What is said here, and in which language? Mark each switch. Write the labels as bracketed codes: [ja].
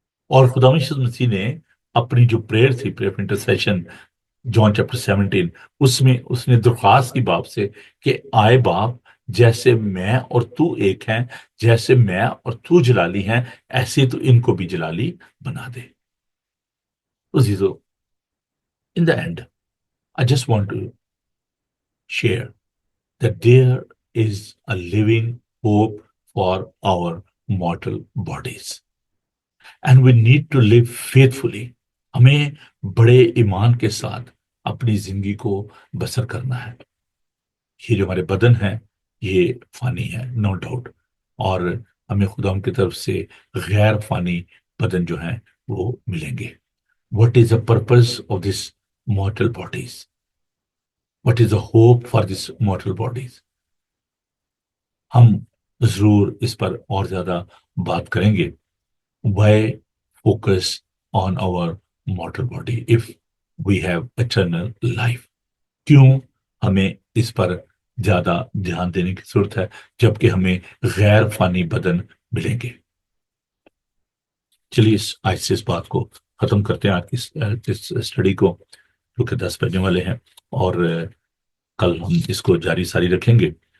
[hi] और खुदा यीशु मसीह ने अपनी जो प्रेयर थी, prayer of intercession, John chapter 17, उसमें उसने दरख्वास्त की बाप से कि आए बाप, जैसे मैं और तू एक हैं, जैसे मैं और तू जलाली हैं, ऐसे तो इनको भी जलाली बना दे। [en] तो जीजो, in the end, I just want to share that there is a living hope for our mortal bodies. And we need to live faithfully. [hi] हमें बड़े ईमान के साथ अपनी जिंदगी को बसर करना है। ये जो हमारे बदन है ये फानी है, [en] no doubt, [hi] और हमें खुदा की तरफ से गैर फानी बदन जो है वो मिलेंगे। [en] What is the purpose of this mortal bodies? What is the hope for this mortal bodies? [hi] हम जरूर इस पर और ज्यादा बात करेंगे। [en] Why focus on our mortal body if we have eternal life? [hi] क्यों हमें इस पर ज्यादा ध्यान देने की जरूरत है जबकि हमें गैर फानी बदन मिलेंगे। चलिए आज से इस बात को खत्म करते हैं, आज की इस स्टडी को, जो कि 10 बजने वाले हैं, और कल हम इसको जारी सारी रखेंगे।